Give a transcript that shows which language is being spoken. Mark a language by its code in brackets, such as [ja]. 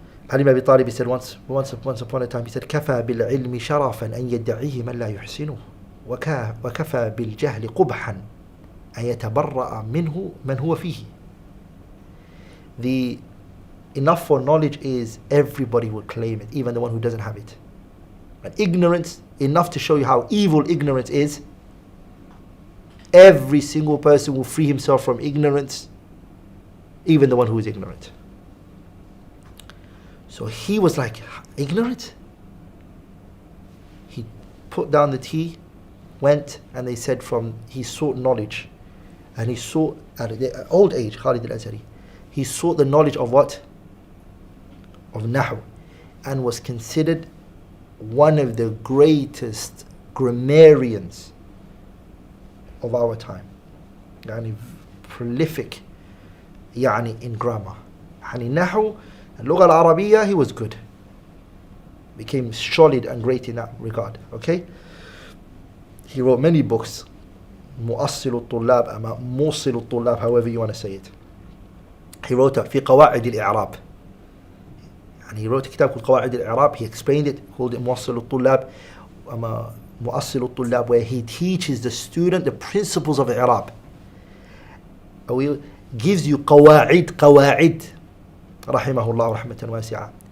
[en] Ali ibn Abi Talib said once upon a time, he said, [ar] كَفَى بِالْعِلْمِ شَرَفًا أَنْ يَدَّعِيهِ مَنْ لَا يُحْسِنُهُ وَكَفَى بِالْجَهْلِ قُبْحًا أَنْ يَتَبَرَّأَ مِنْهُ مَنْ هُوَ فِيهِ. [en] The enough for knowledge is everybody will claim it, even the one who doesn't have it. But ignorance, enough to show you how evil ignorance is. Every single person will free himself from ignorance, even the one who is ignorant. So he was like, ignorant? He put down the tea, went, and they said he sought knowledge. And he sought, at the old age, Khalid al-Azhari, he sought the knowledge of what? Of Nahu. And was considered one of the greatest grammarians of our time. Prolific in grammar. Nahu and Lugha al-Arabiyyah, he was good. Became solid and great in that regard. Okay? He wrote many books. Mu'assilu al-Tullab, Mu'assilu al-Tullab, however you want to say it. He wrote في قواعد الإعراب. And he wrote a kitab called قواعد الإعراب. He explained it, called it مؤصل الطلاب, مؤصل الطلاب, where he teaches the student the principles of إعراب. He gives you قواعد rahimahullah rahmatan wasi'ah.